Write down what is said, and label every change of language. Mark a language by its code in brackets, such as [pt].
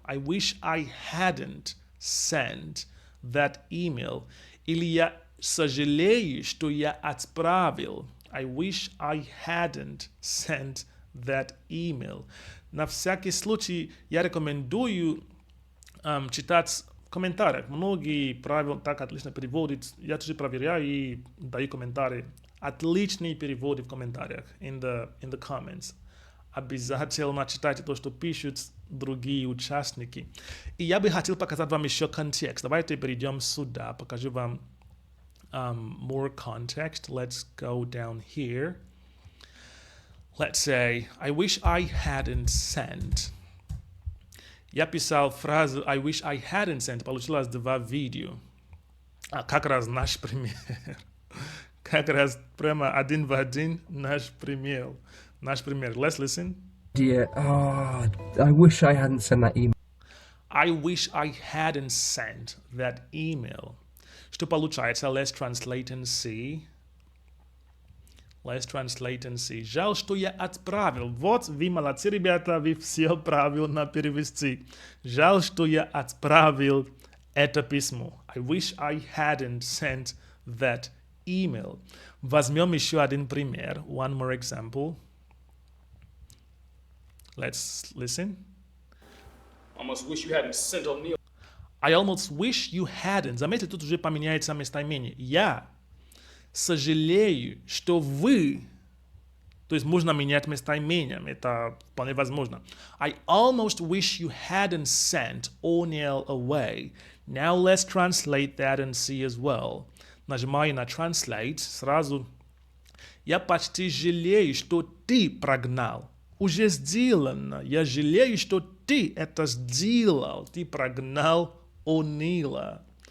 [en] I wish I hadn't sent that email. [ru] Или я сожалею, что я отправил. [en] I wish I hadn't sent that email. [ru] На всякий случай я рекомендую читать в комментариях. Многие правильно так отлично переводят. Я тоже проверяю и даю комментарии. Отличные переводы в комментариях. [en] In the comments. [ru] Обязательно читайте то, что пишут другие участники. И я бы хотел показать вам еще контекст. Давайте перейдем сюда. Покажу вам [en] more context. Let's go down here. Let's say, I wish I hadn't sent. [ru] Я писал фразу [en] I wish I hadn't sent. [ru] Получилось 2 видео. Как раз наш пример. Как раз прямо один в один наш пример. [en] Let's listen. Dear, I wish I hadn't sent that email. I wish I hadn't sent that email. [ru] Что получается? [en] Let's translate and see. [ru] Жаль, что я отправил. Вот вы молодцы, ребята, вы все правильно перевести. Жаль, что я отправил это письмо. [en] I wish I hadn't sent that email. [ru] Возьмем еще один пример. [en] One more example. Let's listen. Almost wish you hadn't sent O'Neill. I almost wish you hadn't. [ru] Заметьте, тут уже поменяется местоимение. Я сожалею, что вы... То есть можно менять местоимением. Это вполне возможно. [en] I almost wish you hadn't sent O'Neill away. Now let's translate that and see as well. [ru] Нажимаю на translate. Сразу. Я почти жалею, что ты прогнал. Уже сделано. Я жалею, что ты это сделал. Ты прогнал O'Neill'а.